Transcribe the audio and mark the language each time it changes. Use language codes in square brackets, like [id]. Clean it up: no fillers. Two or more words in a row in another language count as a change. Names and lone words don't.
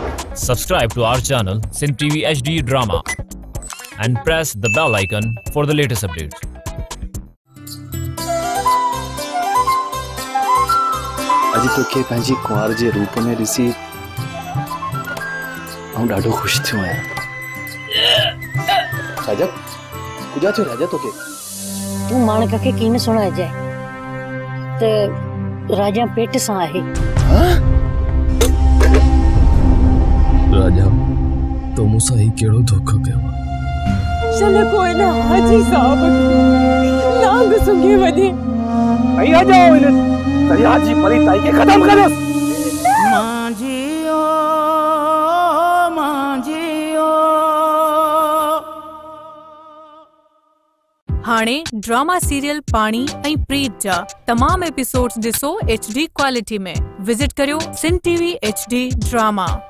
[en] Subscribe to our channel Sin TV HD Drama and press the bell icon for the latest updates. [sd] अजी तो के पंहिंजी कुंवार जे रूप में ॾिसी आऊं ॾाढो ख़ुशि थियो आहियां। राजा कुझा थियो राजा तोखे? तू माणक खे कीन सुणाइजाए त राजा पेट सां आहे। राजा तो मूंसां ही कहिड़ो धोखो कयो? चल कोई ना हाजी साहब नांग सुंघे वञे। आई आ जाओ इन दरिया जी परी ताई के खत्म करोस। मांजियो हाणे [en] drama serial [sd] पानी ऐं प्रीत जा तमाम एपिसोड्स ॾिसो HD क्वालिटी में। विजिट करियो Sin TV HD ड्रामा।